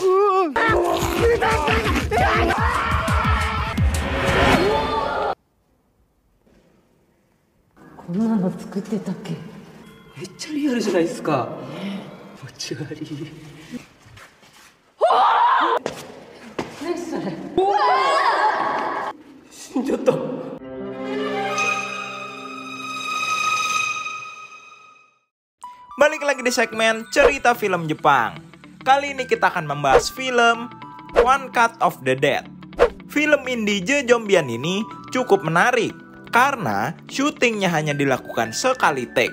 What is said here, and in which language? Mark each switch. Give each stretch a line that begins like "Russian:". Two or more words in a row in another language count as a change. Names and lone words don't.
Japanese: こんなの作ってたっけ。めっちゃリアルじゃないですか。気持ち悪い。何それ。死んじゃった。
Indonesian: Balik lagi di segmen cerita film Jepang. Kali ini kita akan membahas film One Cut of the Dead. Film indie Jejombian ini cukup menarik karena syutingnya hanya dilakukan sekali take.